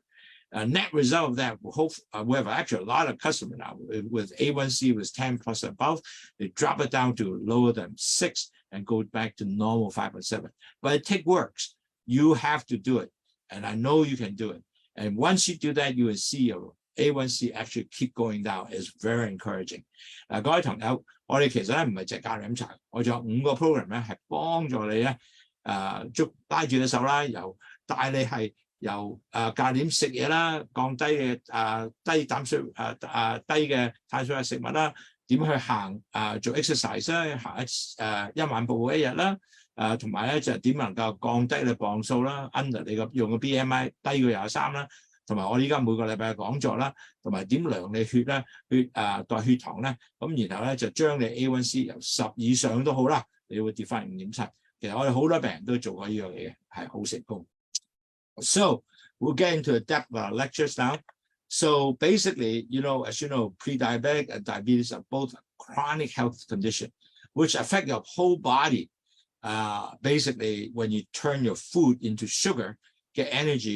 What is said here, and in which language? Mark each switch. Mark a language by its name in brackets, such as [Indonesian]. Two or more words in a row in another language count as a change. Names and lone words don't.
[English] Net result of that, we have actually a lot of customers now with A1C was 10 plus above. They drop it down to lower than 6 and go back to normal 5.7. But it takes works. You have to do it. And I know you can do it. And once you do that, you will see your A1C actually keep going down. It's very encouraging. [Cantonese] 各位朋友，我哋其實咧唔係淨係教你飲茶，我仲有5個 program 咧係幫助你咧，拉住你手啦，帶你係由教點食嘢啦，降低嘅低膽水低嘅碳水化食物啦，點去行做 exercise 啦，行1萬步一日啦，同埋咧就點能夠降低你磅數啦 ，under 你個用個 BMI 低過23啦，同埋我依家每個禮拜嘅講座啦，同埋點量你血咧，代血糖咧，咁然後咧就將你 A1C 由10以上都好啦，你會跌翻5.7。其實我哋好多病人都做過呢樣嘢嘅，係好成功。 [English] So we'll get into the depth of our lectures now. So basically, as you know, pre-diabetic and diabetes are both chronic health conditions, which affect your whole body. Basically, when you turn your food into sugar, get energy.